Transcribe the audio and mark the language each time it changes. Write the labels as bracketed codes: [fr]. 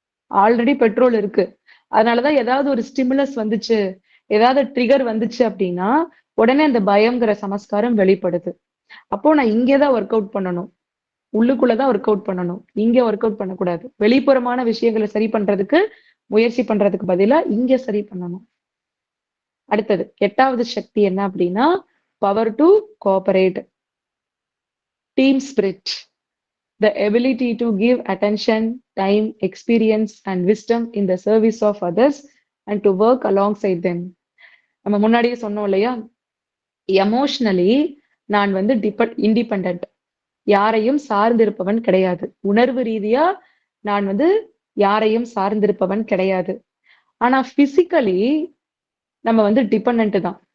[ta] Already petrol இருக்கு. அதனாலதான் ஏதாவது ஒரு ஸ்டிமுலஸ் வந்துச்சு, ஏதாவது ட்ரிகர் வந்துச்சு அப்படின்னா உடனே அந்த பயம்ங்கிற சமஸ்காரம் வெளிப்படுது. அப்போ நான் இங்கேதான் ஒர்க் அவுட் பண்ணணும், உள்ளுக்குள்ளதான் ஒர்க் அவுட் பண்ணணும், இங்க ஒர்க் அவுட் பண்ணக்கூடாது. வெளிப்புறமான விஷயங்களை சரி பண்றதுக்கு முயற்சி பண்றதுக்கு பதிலா இங்க சரி பண்ணணும். அடுத்தது 8வது சக்தி என்ன அப்படின்னா, [en] Power to cooperate, team spirit, the ability to give attention, time, experience and wisdom in the service of others and to work alongside them. [ta] நம்ம முன்னாடியே சொன்னோம் இல்லையா, எமோஷனலி நான் இண்டிபெண்டன்ட், யாரையும் சார்ந்திருப்பவன் கிடையாது. உணர்வு ரீதியா நான் யாரையும் சார்ந்திருப்பவன் கிடையாது. ஆனா பிசிக்கலி நம்ம டிபெண்டன்ட் தான்.